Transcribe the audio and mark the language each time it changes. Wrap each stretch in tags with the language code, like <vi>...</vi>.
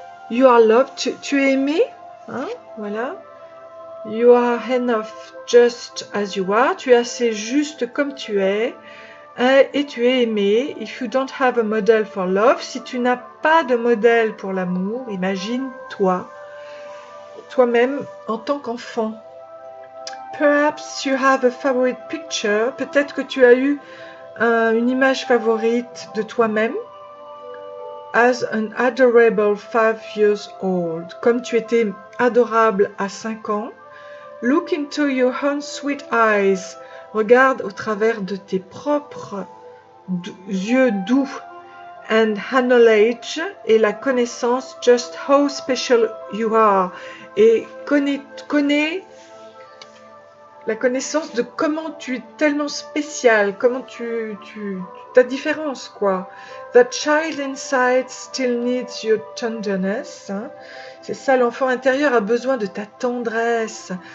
<en>You are loved,</en> <fr>tu es aimé, hein, voilà.</fr> <en>You are enough just as you are,</en> <fr>tu es assez juste comme tu es. Et tu es aimé.</fr> <en>If you don't have a model for love,</en> <fr>si tu n'as pas de modèle pour l'amour, imagine toi-même en tant qu'enfant.</fr> <en>Perhaps you have a favorite picture.</en> <fr>Peut-être que tu as eu une image favorite de toi-même.</fr> <en>As an adorable 5 years old.</en> <fr>Comme tu étais adorable à 5 ans.</fr> <en>Look into your own sweet eyes.</en> <fr>Regarde au travers de tes propres yeux doux.</fr> <en>And acknowledge,</en> <fr>et la connaissance,</fr> <en>just how special you are.</en> <fr>Et connais la connaissance de comment tu es tellement spécial, comment ta différence, quoi.</fr> <en>That child inside still needs your tenderness.</en> <fr>Hein. C'est ça, l'enfant intérieur a besoin de ta tendresse.</fr>